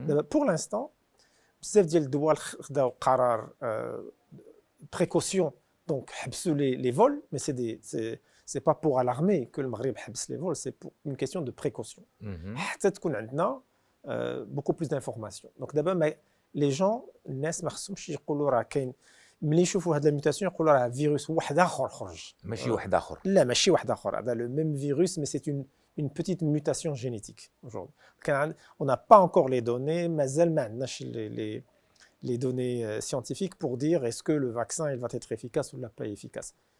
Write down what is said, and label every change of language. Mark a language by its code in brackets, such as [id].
[fr] Pour l'instant, [ar] بزاف ديال الدول خداو قرار [fr] précaution, donc les vols, mais c'est pas pour alarmer que le Maghreb [ar] حبس [fr] les vols, c'est pour une question de précaution. [ar] حتى تكون عندنا [fr] beaucoup plus d'informations. Donc d'abord les gens, [ar] الناس ما خصهمش يقولوا راه كاين, ملي يشوفوا هاد الميوتاسيون يقولوا راه فيروس واحد اخر خرج. ماشي واحد اخر. لا ماشي واحد اخر, هذا [fr] le même virus, mais c'est une petite mutation génétique aujourd'hui. On n'a pas encore les données, [ar] مازال ما عندناش [fr] les données scientifiques pour dire est-ce que le vaccin il va être efficace ou pas efficace.